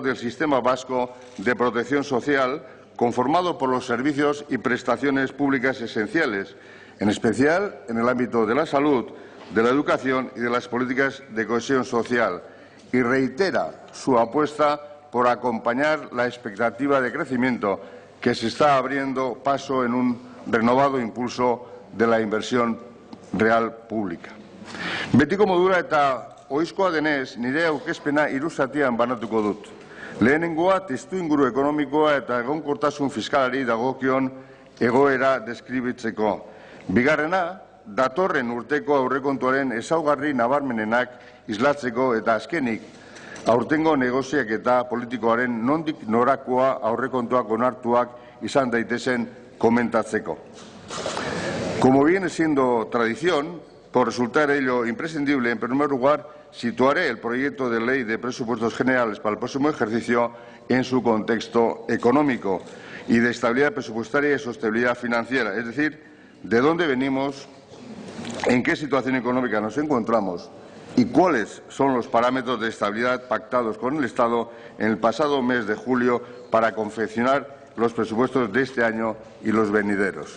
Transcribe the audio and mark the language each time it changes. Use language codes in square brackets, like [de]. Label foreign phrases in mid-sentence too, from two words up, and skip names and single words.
[es] del sistema vasco de protección social, conformado por los servicios y prestaciones públicas esenciales, en especial en el ámbito de la salud, de la educación y de las políticas de cohesión social, y reitera su apuesta por acompañar la expectativa de crecimiento que se está abriendo paso en un renovado impulso de la inversión real pública. [eu] Betiko modura eta ohizkoa denez, nire aurkezpena hiru zatian banatuko dut. Lehenengoa, testuinguru ekonomikoa eta egonkortasun fiskalari dagokion egoera deskribitzeko. Bigarrena, datorren urteko aurrekontuaren ezaugarri nabarmenenak islatzeko, eta azkenik, aurtengo negoziaketa politikoaren nondik norakoa aurrekontuak onartuak izan daitezen komentatzeko. [es] Como viene siendo tradición, por resultar ello imprescindible, en primer lugar, situaré el proyecto de ley de presupuestos generales para el próximo ejercicio en su contexto económico y de estabilidad presupuestaria y sostenibilidad financiera, es decir, de dónde venimos, en qué situación económica nos encontramos y cuáles son los parámetros de estabilidad pactados con el Estado en el pasado mes de julio para confeccionar los presupuestos de este año y los venideros.